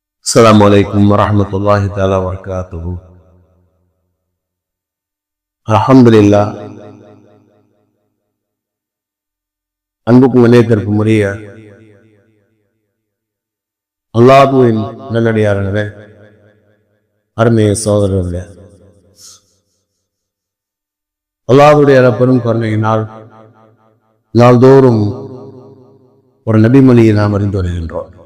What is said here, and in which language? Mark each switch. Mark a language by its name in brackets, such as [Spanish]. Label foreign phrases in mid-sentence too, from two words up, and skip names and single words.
[Arabic] السلام عليكم ورحمة الله تعالى وبركاته. الحمد لله. [Tamil] அன்புக்கும் இணையத்திற்கும் உரிய அல்லாஹ்வின் நல்லடியார்களே, அருமைய சகோதரர்களே, அல்லாஹ்வுடைய பெரும் கருணையினால் நாள்தோறும் ஒரு நபிமொழியை நாம் அறிந்து வருகின்றோம்.